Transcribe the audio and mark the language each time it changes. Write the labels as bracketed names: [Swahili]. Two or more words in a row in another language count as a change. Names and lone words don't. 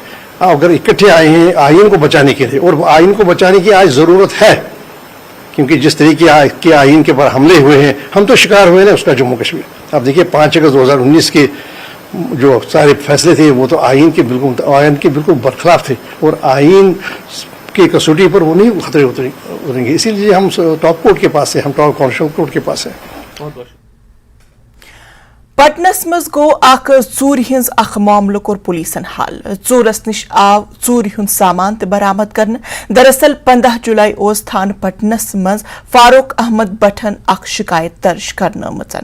[Hindi] अगर इकट्ठे आए हैं आइन को बचाने के लिए, और आइन को बचाने की आज ज़रूरत है, क्योंकि जिस तरीके के आइन के पर हमले हुए हैं, हम तो शिकार हुए ना उसका जम्मू कश्मीर. अब देखिए 5 अगस्त 2019 के जो सारे फैसले थे वो तो आइन के बिल्कुल बरखिलाफ थे, और आइन की कसौटी पर वो नहीं खतरे उतरेंगे. इसीलिए हम [English] Top Court [Hindi] के पास है, हम [English] Top Constitutional Court [Hindi] के पास है. [Kashmiri] पटनस मज गो अख चूर हिंज अख मामल कोर पुलिसन हल. चूरस निश आव चूर हुंद सामान ते बरामद करन. दरअसल 15 जुलाई ओस थान पटनस मज फारूक अहमद बठन अख शिकायत दर्ज करनमचन.